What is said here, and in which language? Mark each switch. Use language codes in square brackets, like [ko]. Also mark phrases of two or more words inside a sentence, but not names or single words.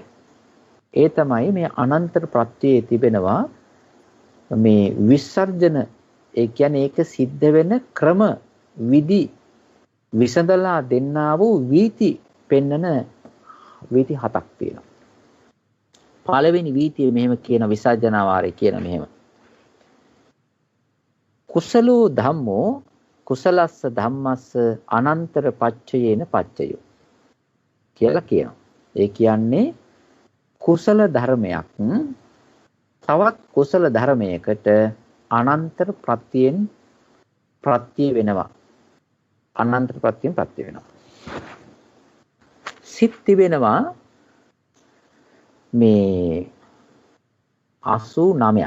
[si] ඒ තමයි මේ අනන්තර ප්‍රත්‍යයේ තිබෙනවා මේ විසර්ජන. ඒ කියන්නේ ඒක සිද්ධ වෙන ක්‍රම විදි විසඳලා දෙන්නා වූ වීති පෙන්නන වීති 7ක් තියෙනවා. පළවෙනි වීතිය මෙහෙම කියන විසර්ජන වාරේ කියන මෙහෙම. [pi] කුසලෝ ධම්මෝ කුසලස්ස ධම්මස්ස අනන්තර පච්චයේන පච්චයෝ කියලා කියනවා. [si] ඒ කියන්නේ කුසල ධර්මයක් තවත් කුසල ධර්මයකට අනන්තර ප්‍රත්‍යයෙන් ප්‍රත්‍ය වෙනවා. අනන්තර ප්‍රත්‍යයෙන් ප්‍රත්‍ය වෙනවා. සිත් තිබෙනවා මේ 89ක්.